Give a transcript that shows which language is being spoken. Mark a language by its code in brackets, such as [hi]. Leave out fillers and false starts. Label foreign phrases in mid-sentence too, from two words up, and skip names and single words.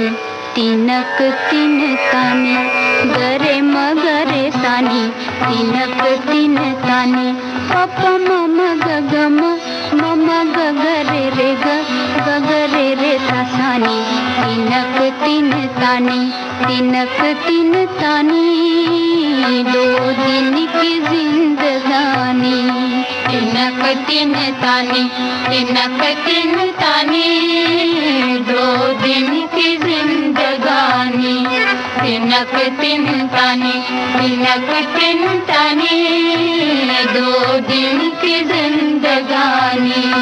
[hi] तिनक तिन तानी, गरे मगरे सानी तिनक तिन तानी, पप मम गगम मम गगरे रे गगरे रे सानी, तिनक तिन तानी तिनक तिन तानी, दो दिन की जिंदगानी, तिनक तिन तानी तिनक तिन तानी, दो दिन की जिंदगानी, तिनक तिन तानी तिनक तिन तानी, दो दिन की जिंदगानी।